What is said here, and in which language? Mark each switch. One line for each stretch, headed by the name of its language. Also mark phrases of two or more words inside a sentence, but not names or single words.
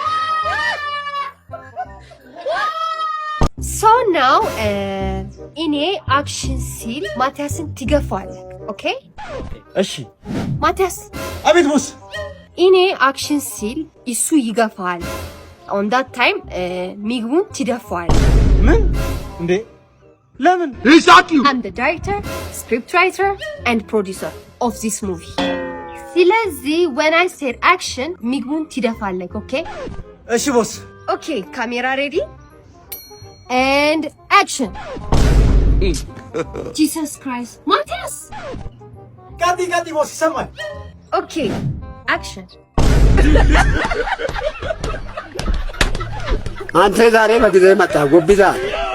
English: So now,
Amharic: እኔ አክሽን ሲል ማቲያስን ትገፋለህ። ኦኬ? እሺ። ማቲያስ። አቤት ቦስ። እኔ አክሽን ሲል እሱ ይገፋል።
English: On that time,
Amharic: ምግቡን ትደፋለህ። ምን እንዴ? ለምን?
English: I'm the director, scriptwriter, and producer of this movie. ስለዚህ when I said action,
Amharic: ምግቡን ትደፋለህ። Okay? እሺ ቦስ።
English: Okay, camera ready? And action. Jesus Christ. Matthias!
Amharic: ጋዲ ቦስ ይሰማል።
English: Okay, action.
Amharic: አንተ ዛሬ በጊዜ መጣ ጎብዛ